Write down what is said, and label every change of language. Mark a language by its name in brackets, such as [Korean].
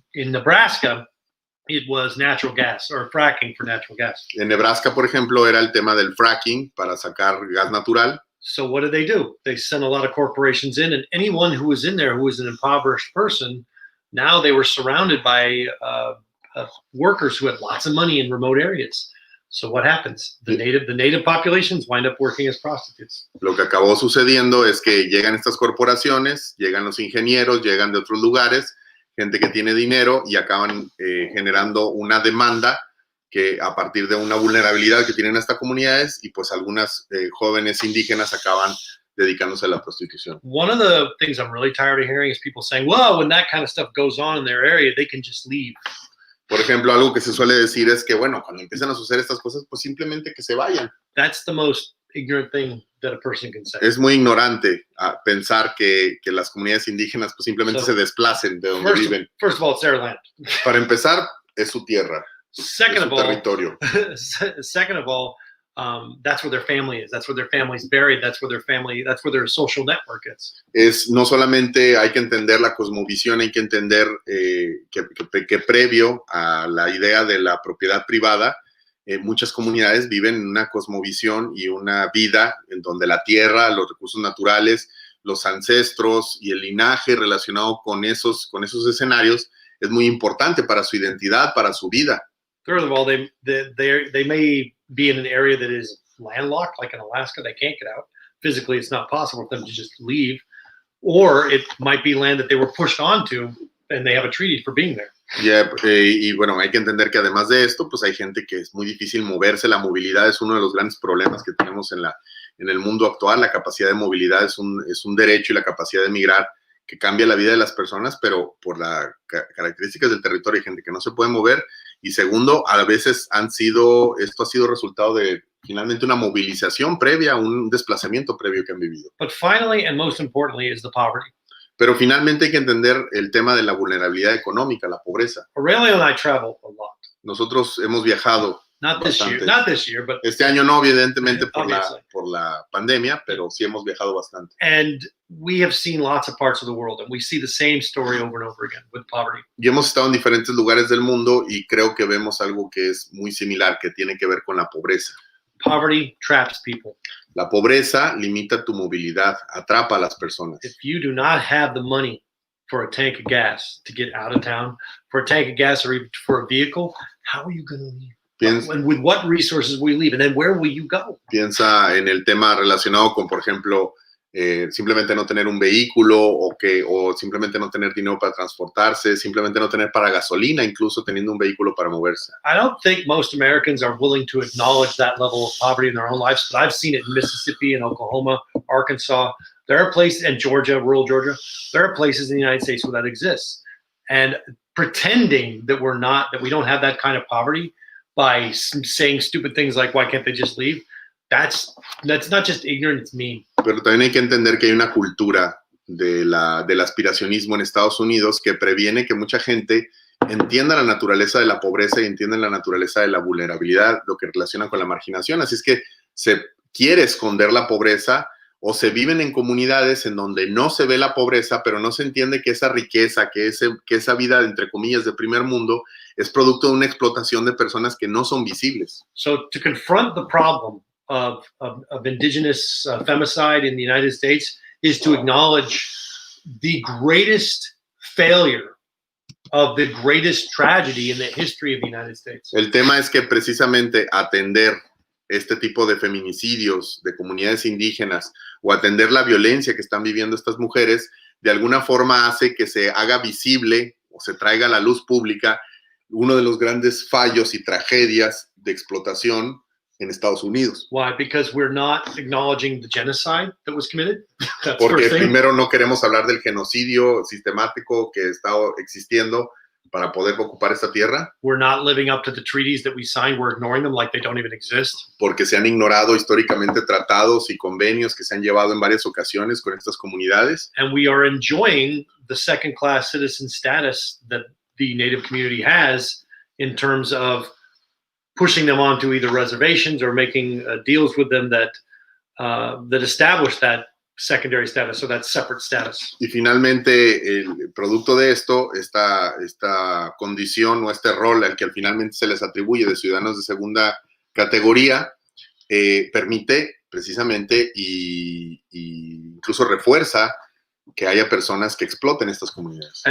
[English] In Nebraska, it was natural gas or fracking for natural gas. [Spanish] En Nebraska, por ejemplo, era el tema del fracking para sacar gas natural. [English] So what did? They sent a lot of corporations in, and anyone who was in there who was an impoverished person, now they were surrounded by workers who had lots of money in remote areas. So what happens? The native populations wind up working as prostitutes. [Spanish] Lo que acabó sucediendo es que llegan estas corporaciones, llegan los ingenieros, llegan de otros lugares, gente que tiene dinero y acaban generando una demanda que a partir de una vulnerabilidad que tienen estas comunidades y pues algunas jóvenes indígenas acaban dedicándose a la prostitución. [English] One of the things I'm really tired of hearing is people saying, well, when that kind of stuff goes on in their area, they can just leave. [Spanish] Por ejemplo, algo que se suele decir es que, bueno, cuando empiezan a suceder estas cosas, pues simplemente que se vayan. [English] That's the most ignorant thing that a person can say. [Spanish] Es muy ignorante pensar que las comunidades indígenas pues simplemente se desplacen de donde viven. [English] First of all, it's their land. [Spanish] Para empezar, es su tierra. [English] Second of all, territorio. Second of all, that's where their family is. That's where their family's buried. That's where their social network is. [Spanish] No solamente hay que entender la cosmovisión, hay que entender que previo a la idea de la propiedad privada, muchas comunidades viven en una cosmovisión y una vida en donde la tierra, los recursos naturales, los ancestros y el linaje relacionado con esos escenarios es muy importante para su identidad, para su vida. [English] Third of all, they may be in an area that is landlocked, like in Alaska. They can't get out. Physically, it's not possible for them to just leave. Or it might be land that they were pushed onto, and they have a treaty for being there. [Spanish] Y bueno, hay que entender que además de esto, pues hay gente que es muy difícil moverse. La movilidad es uno de los grandes problemas que tenemos en el mundo actual. La capacidad de movilidad es un derecho y la capacidad de migrar que cambia la vida de las personas, pero por las características del territorio hay gente que no se puede mover. Y segundo, a veces esto ha sido resultado de finalmente una movilización previa, un desplazamiento previo que han vivido. [English] But finally, and most importantly, is the poverty. [Spanish] Pero finalmente hay que entender el tema de la vulnerabilidad económica, la pobreza. [English] Aurelio and I travel a lot. [Spanish] Nosotros hemos viajado [English] Not this year, but [Spanish] este año no, evidentemente por la pandemia, pero sí hemos viajado bastante. [English] And we have seen lots of parts of the world, and we see the same story over and over again with poverty. [Spanish] Y hemos estado en diferentes lugares del mundo y creo que vemos algo que es muy similar, que tiene que ver con la pobreza. [English] Poverty traps people. [Spanish] La pobreza limita tu movilidad, atrapa a las personas. [English] If you do not have the money for a tank of gas to get out of town, for a tank of gas or even for a vehicle, how are you going to leave? And with what resources will you leave? And then where will you go? [Spanish] Piensa en el tema relacionado con, por ejemplo, simplemente no tener un vehículo o simplemente no tener dinero para transportarse, simplemente no tener para gasolina, incluso teniendo un vehículo para moverse. [English] I don't think most Americans are willing to acknowledge that level of poverty in their own lives, but I've seen it in Mississippi and Oklahoma, Arkansas. There are places, and Georgia, rural Georgia, there are places in the United States where that exists. And pretending that we don't have that kind of poverty by saying stupid things like, why can't they just leave? that's not just ignorant, it's mean. [Spanish] Pero también hay que entender que hay una cultura del aspiracionismo en Estados Unidos que previene que mucha gente entienda la naturaleza de la pobreza y entienda la naturaleza de la vulnerabilidad, lo que relaciona con la marginación. Así es que se quiere esconder la pobreza o se viven en comunidades en donde no se ve la pobreza, pero no se entiende que esa riqueza, que esa vida, entre comillas, de primer mundo, es producto de una explotación de personas que no son visibles. [English] So to confront the problem of indigenous femicide in the United States is to acknowledge the greatest failure of the greatest tragedy in the history of the United States. [Spanish] El tema es que precisamente atender este tipo de feminicidios de comunidades indígenas o atender la violencia que están viviendo estas mujeres, de alguna forma hace que se haga visible o se traiga a la luz pública uno de los grandes fallos y tragedias de explotación en Estados Unidos. [English] Why? Because we're not acknowledging the genocide that was committed. That's [Spanish] Porque [English] first thing. [Spanish] primero no queremos hablar del genocidio sistemático que está existiendo para poder ocupar esta tierra. [English] We're not living up to the treaties that we signed. We're ignoring them like they don't even exist. [Spanish] Porque se han ignorado históricamente tratados y convenios que se han llevado en varias ocasiones con estas comunidades. [English] And we are enjoying the second-class citizen status that the Native community has in terms of pushing them onto either reservations or making deals with them that establish that secondary status, or that separate status. [Spanish] Y finalmente, el producto de esto, esta condición o este rol al que finalmente se les atribuye de ciudadanos de segunda categoría, permite precisamente y incluso refuerza que haya personas que exploten estas comunidades.